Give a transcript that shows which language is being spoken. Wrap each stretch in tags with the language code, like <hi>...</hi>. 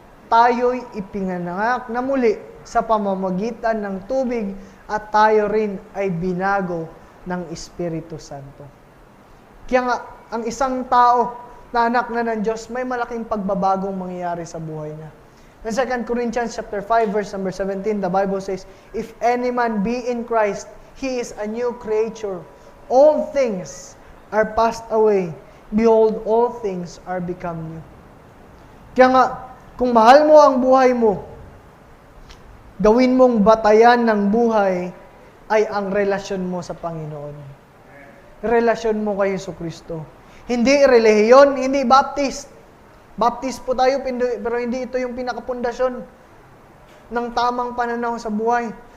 <tl>Tayo'y ipinanganak na muli sa pamamagitan ng tubig at tayo rin ay binago ng Espiritu Santo. Kaya nga, ang isang tao na anak na ng Diyos, may malaking pagbabagong mangyayari sa buhay niya.</tl> <en>In 2 Corinthians chapter 5, verse number 17, the Bible says, "If any man be in Christ, he is a new creature. All things are passed away. Behold, all things are become new."</en> <tl>Kaya nga, kung mahal mo ang buhay mo, gawin mong batayan ng buhay ay ang relasyon mo sa Panginoon. Relasyon mo kay Jesucristo. Hindi relihiyon, hindi baptist. Baptist po tayo, pero hindi ito yung pinakapundasyon ng tamang pananaw sa buhay.</tl>